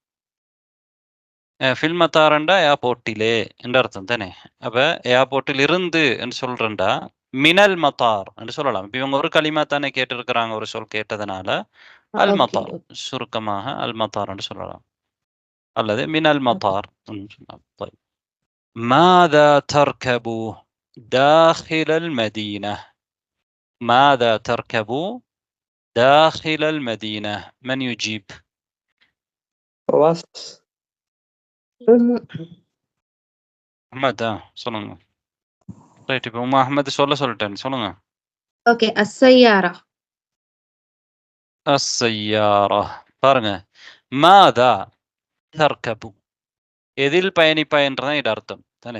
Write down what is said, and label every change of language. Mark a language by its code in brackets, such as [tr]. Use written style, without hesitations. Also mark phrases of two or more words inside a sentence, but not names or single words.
[ar] في المطار [ta] ஏர்போர்ட்டிலே என்ற அர்த்தம் தானே. அப்ப ஏர்போர்ட்டில் இருந்து என்று சொல்றேன்டா [ar] من المطار [ta] என்று சொல்லலாம். இப்ப இவங்க ஒரு களிமா தானே கேட்டிருக்கிறாங்க, ஒரு சொல் கேட்டதுனால [ar] المطار, [ta] சுருக்கமாக [ar] المطار [ta] என்று சொல்லலாம், அல்லது [ar] من المطار. ماذا تركب داخل المدينة؟ ماذا تركب داخل المدينة؟ من يجيب؟ فواز. [ta] அஹ்மத் சொல்லுங்க. ரைட். இப்போ அஹ்மத் சொல்லிட்டேன், சொல்லுங்க. ஓகே. அஸ்ஸையாரா. அஸ்ஸையாரா. பாருங்க, [ar] ماذا تركب [ta] எதில் பயணிப்பாய் என்றதான் இது அர்த்தம் தானே.